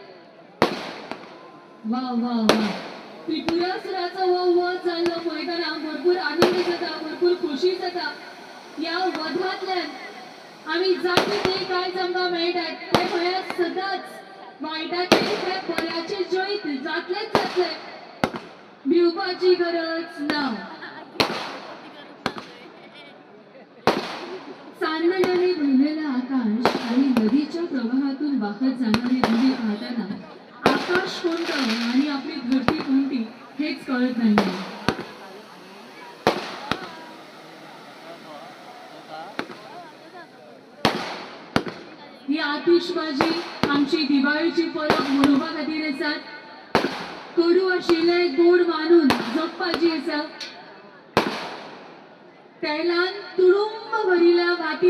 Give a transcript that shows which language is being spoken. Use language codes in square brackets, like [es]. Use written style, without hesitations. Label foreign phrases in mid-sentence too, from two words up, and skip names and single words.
[kok] वा वा वा त्रिपुरासुराचा वध जाल्लो पळयतना भरपूर आनंद जाता, भरपूर खुशी जाता. या वधांतल्यान आम्ही जाती ते कांयच आमकां मेळटात ते म्हळ्यार सदांच वायटाचेर हे बऱ्याचे जैत जातलेच जातले, भिवपाची गरज ना. [mr] चांदण्याने भरलेलं आकाश आणि नदीच्या प्रवाहातून वाहत जाणारे दिवे पाहताना आकाश कोणतं आणि आपली धरती कोणती हेच कळत नाही. [kok] ही आतिषबाजी आमची दिवाळीची परब मनोवपा खातीर आसात. कडू आशिल्ले गोड मानून जगपाची आसा. तेलान तुडुंब भरिल्ल्या वाटी